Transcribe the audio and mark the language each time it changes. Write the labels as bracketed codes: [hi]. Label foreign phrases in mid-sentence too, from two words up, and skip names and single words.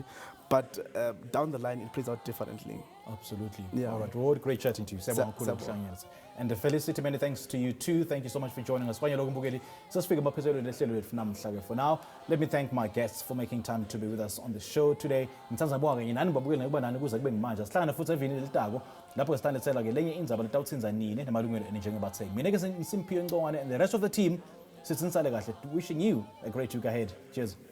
[en] But down the line, it plays out differently. Absolutely. Yeah. All right, Rod, great chatting to you. And Felicity, many thanks to you too. Thank you so much for joining us. For now, let me thank my guests for making time to be with us on the show today. [ss] Lapho sithandetsela ke lenye indzaba letawutsinza nini nemalungelo njengobathengi. Mina ke Simphiwe Ngcongwane [en] and the rest of the team [ss] sithi nisale kahle, [en] wishing you a great week ahead. Cheers.